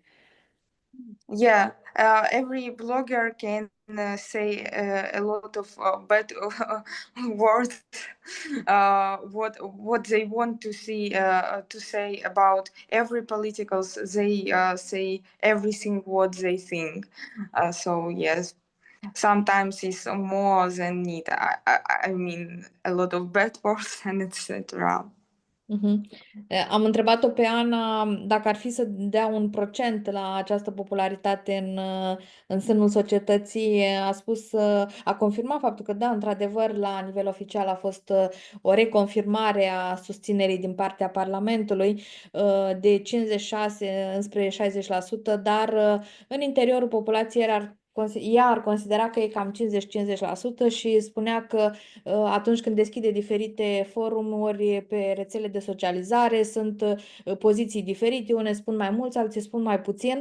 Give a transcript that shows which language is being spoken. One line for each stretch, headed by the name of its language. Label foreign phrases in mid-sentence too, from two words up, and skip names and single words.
English: yeah, every blogger can say a lot of bad words, what they want to see to say about every politicals. They say everything what they think. So yes, sometimes it's more than need. I mean a lot of bad words and etc. Mhm.
Romanian: Am întrebat-o pe Ana dacă ar fi să dea un procent la această popularitate în sânul societății. A spus, a confirmat faptul că, da, într-adevăr, la nivel oficial a fost o reconfirmare a susținerii din partea Parlamentului de 56 înspre 60%, dar în interiorul populației ea ar considera că e cam 50-50% și spunea că atunci când deschide diferite forumuri pe rețele de socializare, sunt poziții diferite, unele spun mai mulți, alții spun mai puțin.